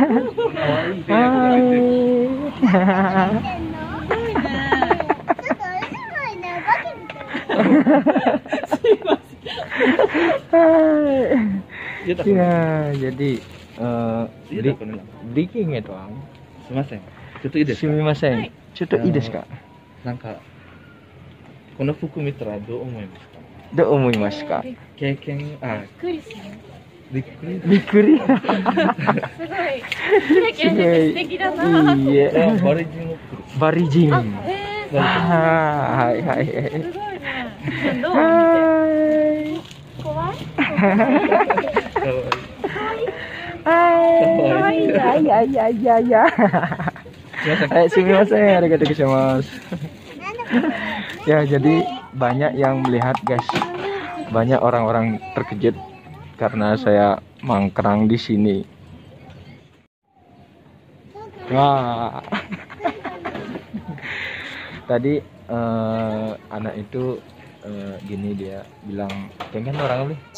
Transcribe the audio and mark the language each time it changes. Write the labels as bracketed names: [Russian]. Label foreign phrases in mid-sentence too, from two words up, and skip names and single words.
[Indonesian] Ya, jadi breaking itu ang. [Japanese] Sumimasen. カットいいですか? なんかこの服見たらどう思いますか？どう思いますか？経験びっくりびっくり。すごいキラキラしてて素敵だな。いいえ。バリ人をバリ人。はいはい。すごいね。どう見て？怖い？いや。すみません、ありがとうございます. [Indonesian] Ya, jadi banyak yang melihat, guys. Banyak orang-orang terkejut karena saya mangkrang di sini. Wah. Tadi anak itu gini dia bilang, pengen orang apa?